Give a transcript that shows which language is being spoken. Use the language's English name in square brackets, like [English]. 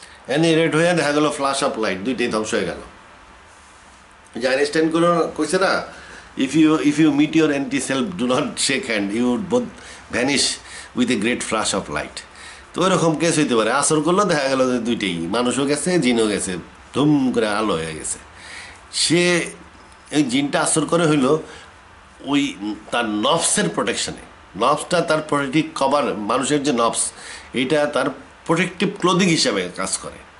[Bangla] Annihilate হয়ে দেখা গেল ফ্লাশ অফ লাইট, দুইটাই ধ্বংস হয়ে গেল। যে আইনস্টাইন করে কইছে না, [English] if you meet your anti self, do not shake hand, you would both vanish with a great flash of light। [Bangla] তো ওইরকম কেস হইতে পারে। আসর করলে দেখা গেল যে দুইটাই, মানুষও গেছে জিনও গেছে, ধুম করে আলো হয়ে গেছে। সে এই জিনটা আসর করে হইল ওই তার নফসের প্রোটেকশনে। নফসটা তার প্রোটেক্টিভ কভার, মানুষের যে নফস, এইটা তার প্রোটেক্টিভ ক্লোদিং হিসাবে কাজ করে।